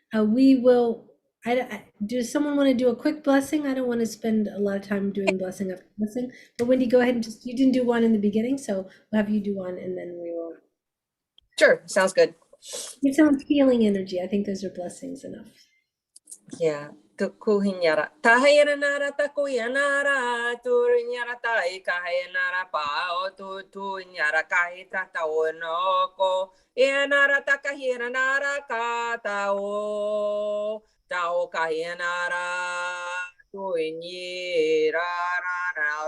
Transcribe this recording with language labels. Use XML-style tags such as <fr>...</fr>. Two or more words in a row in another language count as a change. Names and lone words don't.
<en>Does someone want to do a quick blessing? I don't want to spend a lot of time doing blessing after blessing, but Wendy, go ahead and you didn't do one in the beginning, so we'll have you do one, and then we will. Sure, sounds good. It sounds healing energy. I think those are blessings enough. Yeah. Tukuhinyara. Tahayanara takuyanara. Turinyara tai kahayanara pao. Tunyara kahita taonoko. Yanara takahiranara katao. Tao kahiyanara. Tuinyira rara.</en>